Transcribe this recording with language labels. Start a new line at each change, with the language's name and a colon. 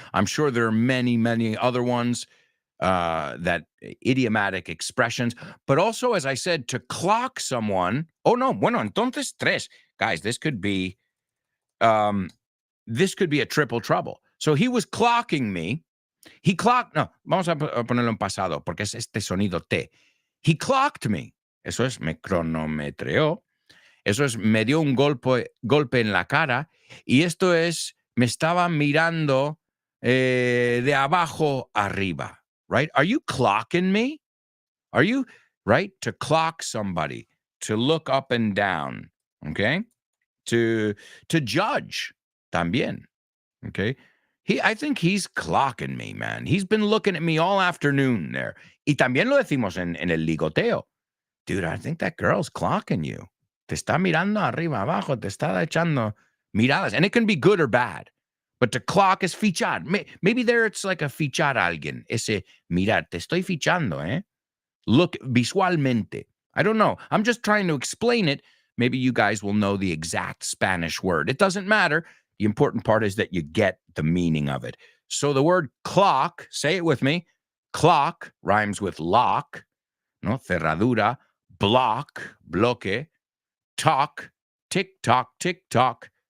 English: I'm sure there are many, many other ones, that idiomatic expressions. But also, as I said, to clock someone. Oh, no. Bueno, entonces tres. Guys, this could be a triple trouble. So he was clocking me. He clocked.
Spanish: No, vamos a ponerlo en pasado porque es este sonido T. He clocked me. Eso es, me cronometreó. Eso es, me dio un golpe en la cara. Y esto es, me estaba mirando de abajo arriba.
English: Right? Are you clocking me? Are you, right? To clock somebody. To look up and down. Okay? To judge. También. Okay? I think he's clocking me, man. He's been looking at me all afternoon there.
Spanish: Y también lo decimos en el ligoteo.
English: Dude, I think that girl's clocking you.
Spanish: Te está mirando arriba, abajo, te está echando miradas.
English: And it can be good or bad. But to clock is fichar. Maybe there it's like a fichar a alguien.
Spanish: Ese mirar, te estoy fichando, eh?
English: Look visualmente. I don't know. I'm just trying to explain it. Maybe you guys will know the exact Spanish word. It doesn't matter. The important part is that you get the meaning of it. So the word clock, say it with me. Clock rhymes with lock, no? Cerradura, block, bloque, talk, tick tock, tick tock.